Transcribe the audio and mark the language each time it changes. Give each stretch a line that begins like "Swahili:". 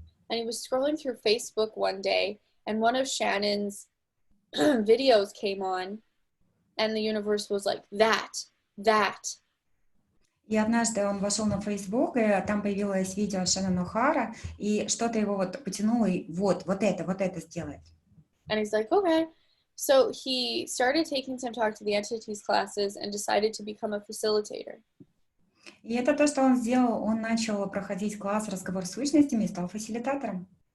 English: And he was scrolling through Facebook one day, and one of Shannon's videos came on, and the universe was like, that.
Russian: И однажды он вошел на Facebook, и там появилось видео Шеннон О'Хара, и что-то его вот потянуло, и вот это сделает.
English: And he's like, okay. So he started taking some Talk to the Entities classes and decided to become a facilitator.
Russian: И это то, что он сделал. Он начал проходить класс «Разговор с сущностями» и стал фасилитатором.